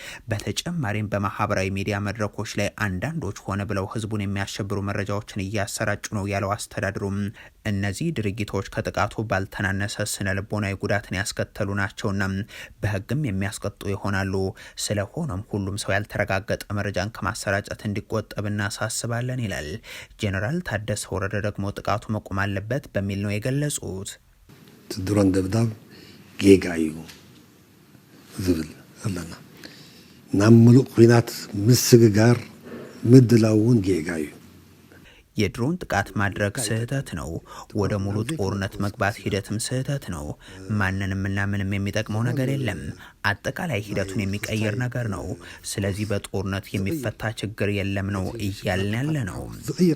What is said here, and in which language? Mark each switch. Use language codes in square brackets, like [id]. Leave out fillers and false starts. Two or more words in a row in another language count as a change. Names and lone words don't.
[am] በተጨማሪም በማህበራዊ ሚዲያ መድረኮች ላይ አንዳንዶች ሆነ ብለው ህዝቡን የሚያሸብሩ መረጃዎችን እያሰራጩ ነው ያለው አስተዳድሩም እነዚህ ድርጊቶች ከጥቃቱ ባልተናነሰ ስነ ልቦናዊ ጉዳትን ያስከተሉ ናቸውና በህግም የሚያስቀጡ ይሆናሉ። ስለሆነም ሁሉም ሰው ያልተረጋገጠ መረጃን ከማሰራጨት እንዲቆጠብ እናሳስባለን ይላል። ጄኔራል ታደሰ ወረደ ደግሞ ጥቃቱ መቆም አለበት በሚል ነው የገለጹት። [ti] ድሮን ደብዳብ ጌጋ እዩ ዝብል አለና ናብ ሙሉእ ኩናት ምስግጋር ምድላውን ጌጋ እዩ። [am] የድሮን ጥቃት ማድረግ ስህተት ነው። ወደ ሙሉ ጦርነት መግባት ሂደትም ስህተት ነው። ማንንምና ምንም የሚጠቅመው ነገር የለም። አጠቃላይ ሂደቱን የሚቀይር ነገር ነው። ስለዚህ በጦርነት የሚፈታ ችግር የለም ነው እያልን ያለ ነው።